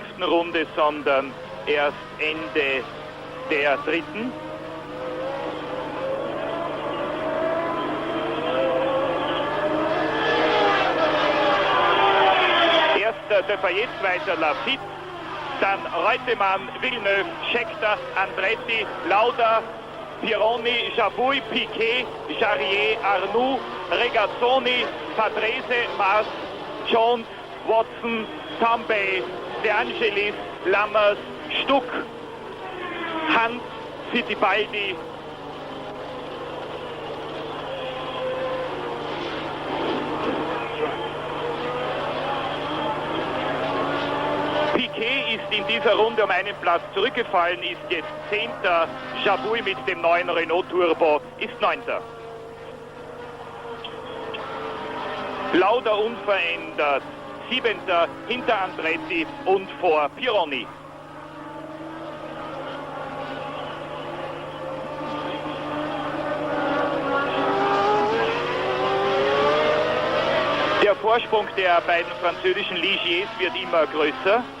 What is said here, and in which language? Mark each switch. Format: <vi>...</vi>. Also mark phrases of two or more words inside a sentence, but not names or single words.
<de>Runde, sondern erst Ende der 3. Erster Depailler, 2. Laffite, dann Reutemann, Villeneuve, Scheckter, Andretti, Lauda, Pironi, Jabouille, Piquet, Jarier, Arnoux, Regazzoni, Patrese, Maas, Jones, Watson, Tambay, De Angelis, Lammers, Stuck, Hunt, Fittipaldi. Piquet ist in dieser Runde um einen Platz zurückgefallen, ist jetzt 10. Jabouille mit dem neuen Renault Turbo ist 9. Lauda unverändert 7. hinter Andretti und vor Pironi. Der Vorsprung der beiden französischen Ligiers wird immer größer.</de>